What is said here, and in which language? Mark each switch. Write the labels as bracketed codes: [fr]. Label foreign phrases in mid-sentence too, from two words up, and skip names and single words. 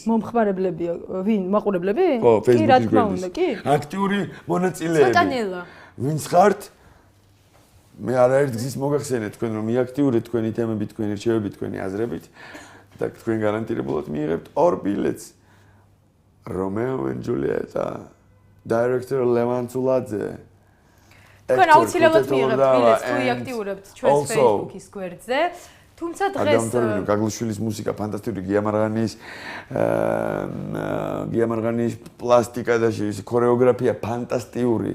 [ka] მომხმარებლებია, ვინ? მაყურებლები? ხო, Facebook-ის კი, რა თქმა უნდა, კი. აქტიური მონაწილეები. ცოტა ნელა. ვინც ხართ? მე არაერთ გზის მოგახსენეთ თქვენ რომ მიაქტიურეთ თქვენი თემები, თქვენი რჩევები, თქვენი აზრებით და თქვენ გარანტირებულად მიიღებთ 2 ბილეთს. [en] Romeo and Julieta, director Levan Tsuladze. [ka] თქვენ აუცილებლად მიიღებთ ბილეთს თუ იაქტიურებთ ჩვენს Facebook-ის გვერდზე. თუმცა დღეს გაგლიშვილის მუსიკა ფანტასტიკური, გიამარღანის პლასტიკა და ქორეოგრაფია ფანტასტიკური.